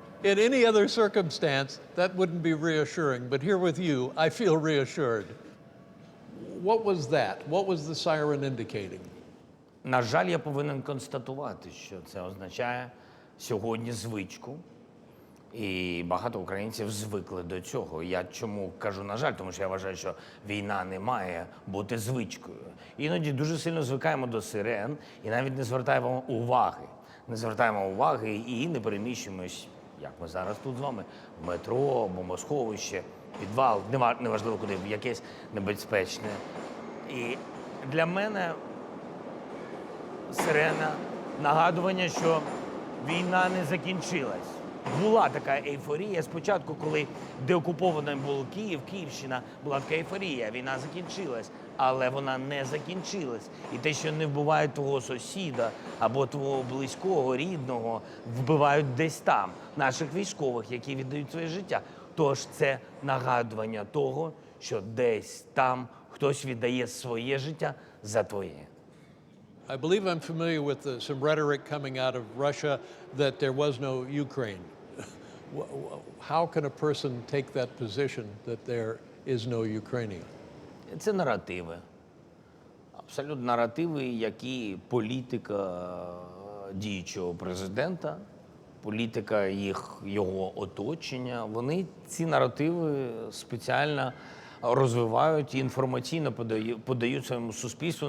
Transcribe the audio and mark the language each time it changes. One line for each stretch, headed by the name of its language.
English: In any other circumstance, that wouldn't be reassuring, but here with you, I feel reassured. What was that? What was the siren indicating?
Ukrainian: На жаль, я повинен констатувати, що це означає сьогодні звичку. І багато українців звикли до цього. Я чому кажу «на жаль», тому що я вважаю, що війна не має бути звичкою. Іноді дуже сильно звикаємо до сирен і навіть не звертаємо уваги. Не звертаємо уваги і не переміщуємось, як ми зараз тут з вами, в метро, бомбосховище, підвал, неважливо куди, в якесь небезпечне. І для мене сирена – нагадування, що війна не закінчилась. Була така ейфорія спочатку, коли деокупованим був Київ, Київщина, була така ейфорія, війна закінчилась, але вона не закінчилась. І те, що не вбивають твого сусіда або твого близького, рідного, вбивають десь там, наших військових, які віддають своє життя. Тож це нагадування того, що десь там хтось віддає своє життя за твоє.
English: I believe I'm familiar with some rhetoric coming out of Russia that there was no Ukraine. How can a person take that position that there is no Ukrainian?
Ukrainian: Це наративи. Абсолютно наративи, які політика діючого президента, політика його оточення, вони ці наративи спеціально розвивають і інформаційно подають своєму суспільству.